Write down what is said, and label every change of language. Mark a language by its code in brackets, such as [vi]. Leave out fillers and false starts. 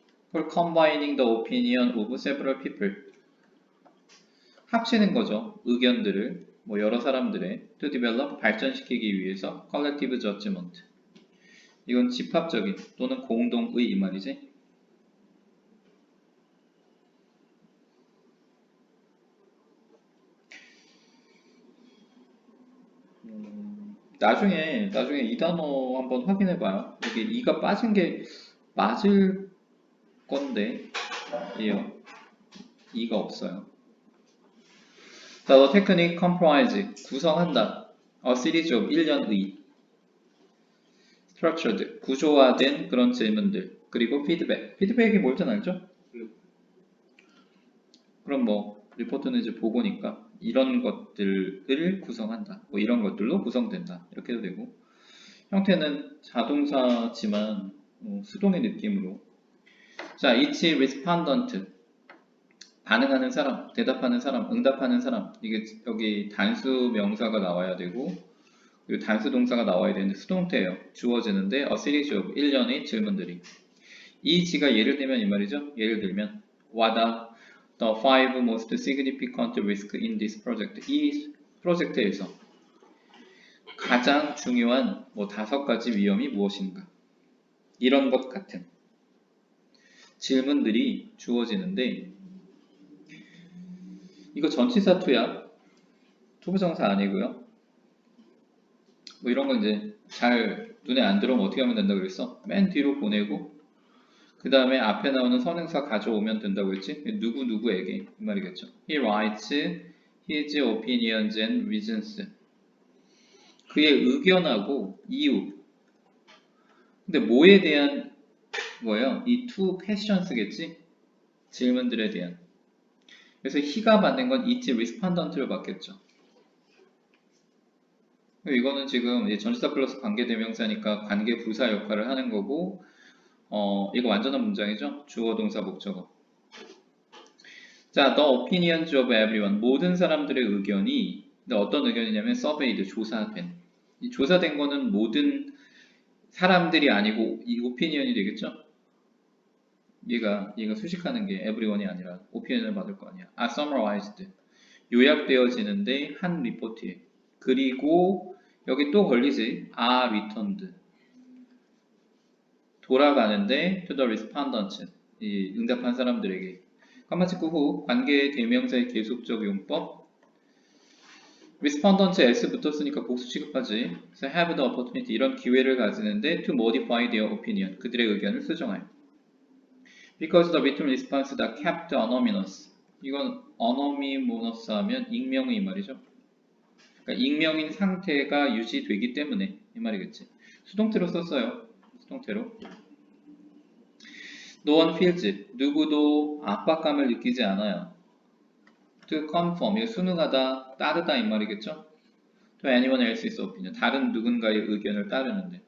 [en] For combining the opinion of several people. [ko] 합치는 거죠. 의견들을 여러 사람들의 [en] to develop [ko] 발전시키기 위해서 [en] collective judgment. [ko] 이건 집합적인 또는 공동의 이 말이지. 나중에 이 단어 한번 확인해 봐요. 이게 이가 빠진 게 맞을 건데 예요. 이가 없어요. 자, [en] the technique comprise [ko] 구성한다. A series of 일련의 structured 구조화된 그런 질문들 그리고 피드백이 뭘지 알죠? 그럼 리포트는 이제 보고니까 이런 것들을 구성한다. 이런 것들로 구성된다. 이렇게 해도 되고 형태는 자동사지만 수동의 느낌으로 자, [en] each respondent [ko] 반응하는 사람, 대답하는 사람, 응답하는 사람 이게 여기 단수 명사가 나와야 되고 그리고 단수 동사가 나와야 되는데 수동태예요. 주어지는데 [en] a series of [ko] 일련의 질문들이 이 지가 예를 들면 이 말이죠. [en] 예를 들면 What are the five most significant risks in this project? [ko] 이 프로젝트에서 가장 중요한 5가지 위험이 무엇인가? 이런 것 같은 질문들이 주어지는데 이거 전치사 투야 투부정사 아니고요. 이런 건 이제 잘 눈에 안 들어오면 어떻게 하면 된다고 그랬어? 맨 뒤로 보내고 그 다음에 앞에 나오는 선행사 가져오면 된다고 했지? 누구누구에게 이 말이겠죠. [en] He writes his opinions and reasons. [ko] 그의 의견하고 이유. 근데 뭐에 대한 뭐예요? 이 two questions겠지? 질문들에 대한. 그래서 he가 받는 건 [en] each respondent [ko] 를 받겠죠. 이거는 지금 전치사 플러스 관계대명사니까 관계 부사 역할을 하는 거고 이거 완전한 문장이죠? 주어 동사 목적어. [en] 자, the opinions of everyone. [ko] 모든 사람들의 의견이 어떤 의견이냐면 surveyed, 조사된. 이 조사된 거는 모든 사람들이 아니고 이 opinion이 되겠죠? 얘가 수식하는 게 everyone이 아니라 opinion을 받을 거 아니야. [en] are summarized. [ko] 요약되어지는데 한 리포트에. 그리고 여기 또 걸리지. [en] are returned. [ko] 돌아가는데 [en] to the respondents, [ko] 이 응답한 사람들에게. 컴마 찍고 후 관계 대명사의 계속적 용법. respondent s 붙었으니까 복수 취급하지. 그래서 [en] have the opportunity, [ko] 이런 기회를 가지는데 [en] to modify their opinion, [ko] 그들의 의견을 수정하여. [en] because the written response that kept anonymous, [ko] 이건 anonymous 하면 익명의 말이죠. 그러니까 익명인 상태가 유지되기 때문에 이 말이겠지. 수동태로 썼어요. 수동태로. [en] No one feels, [ko] 누구도 압박감을 느끼지 않아요. [en] To conform, [ko] 순응하다, 따르다 이 말이겠죠. [en] To anyone else's opinion, [ko] 다른 누군가의 의견을 따르는데.